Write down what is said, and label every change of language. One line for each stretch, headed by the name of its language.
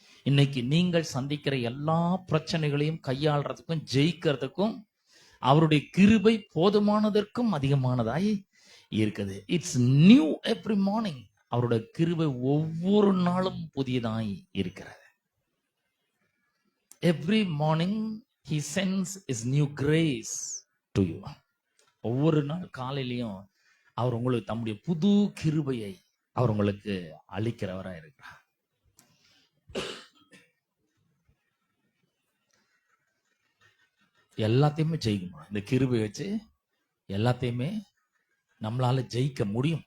Tamil: இன்னைக்கு நீங்கள் சந்திக்கிற எல்லா பிரச்சனைகளையும் கையாளுறதுக்கும் ஜெயிக்கிறதுக்கும் அவருடைய கிருபை போதுமானதற்கும் அதிகமானதாய் இருக்குது.
English: It's new every morning.
Tamil: அவருடைய கிருபை ஒவ்வொரு நாளும் புதியதாய் இருக்கிறது.
English: Every morning he sends his new grace to you.
Tamil: ஒவ்வொரு நாள் காலையிலையும் அவர் உங்களுக்கு தம்முடைய புது கிருபையை அவர் உங்களுக்கு அளிக்கிறவரா இருக்கிறார். எல்லாத்தையுமே ஜெயிக்க முடியும். இந்த கிருபை வச்சு எல்லாத்தையுமே நம்மளால ஜெயிக்க முடியும்.